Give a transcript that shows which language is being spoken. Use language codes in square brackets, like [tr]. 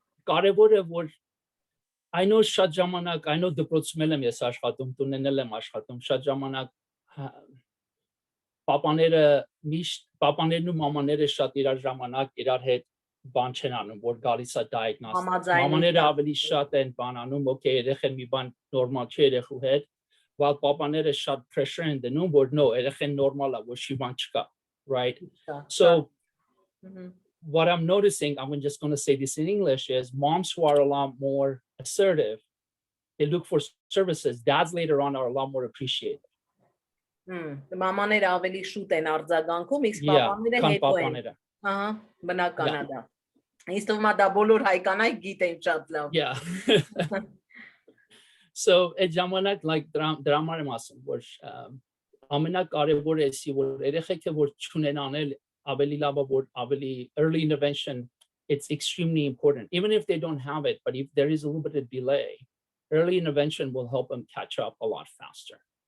[hy] Կարևորը որ [en] I know [hy] շատ ժամանակ, I know դպրոցում եմ ես աշխատում, տունեն եմ աշխատում, շատ ժամանակ պապաներն ու մամաները շատ իրար ժամանակ իրար հետ բան չեն անում, որ գալիս է diagnosis։ Մամաները ավելի շատ են բան անում, okay, երեխան մի բան նորմալ չի երեխու հետ, while papaները շատ pressure են դնում, որ no, երեխան նորմալ է, ոչ մի բան չկա, right? [en] So what I'm noticing, I'm just going to say this in English, is moms who are a lot more assertive, they look for services. Dads later on are a lot more appreciative. [hy] Մամաները ավելի շուտ են արձագանքում, իսկ պապաները հետո են։ Ահա, բնական է դա։ Ինձ թվում է դա բոլոր հայ կանայք գիտեն շատ լավ։ [en] Yeah. [hy] So այդ ժամանակ like դրա համար եմ ասում, որ ամենակարևորը էսի, որ երեխեքը որ չունեն անել ավելի լավ է, որ ավելի [en] early intervention, it's extremely important. Even if they don't have it, but if there is a little bit of delay, early intervention will help them catch up a lot faster.